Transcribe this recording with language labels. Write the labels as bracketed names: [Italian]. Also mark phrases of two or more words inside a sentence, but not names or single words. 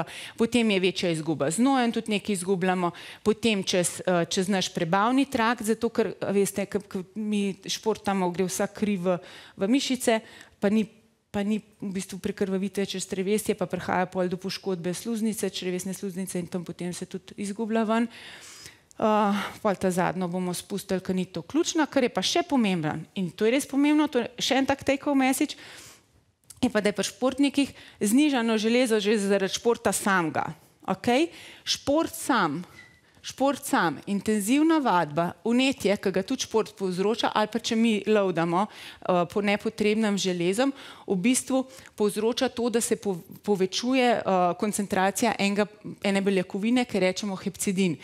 [Slovenian] Potem je večja izguba z znojem, tudi nekaj izgubljamo, potem čez naš prebavni trakt, zato ker, veste, ko mi športamo, gre vsa kri v mišice, pa ni v bistvu prekrvavitve čez črevesje, pa prihaja pol do poškodbe sluznice, črevesne sluznice in tam potem se tudi izgublja ven. Pol ta zadnjo bomo spustili, ker ni to ključno, kar je pa še pomembno in to je res pomembno, to je še en tak [English] take-home message, [Slovenian] je pa, da je pri športnikih znižano železo že zaradi športa samega. Šport sam, intenzivna vadba, vnetje, ki ga tudi šport povzroča, ali pa če mi lovdamo po nepotrebnem železom, v bistvu povzroča to, da se povečuje koncentracija ene beljakovine, ki rečemo hepcidin.